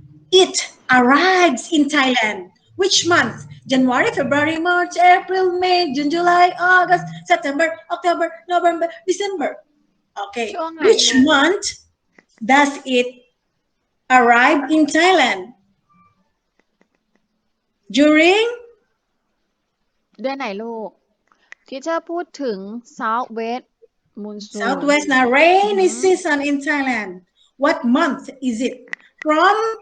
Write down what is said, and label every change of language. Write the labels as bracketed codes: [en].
[en] it arrives in Thailand which month January February March April May June July August September October November December okay which month does it arrive in Thailand during [th] เดือนไหนลูกที่จะพูดถึง southwest monsoon [en] southwest na rainy season in Thailand what month is it from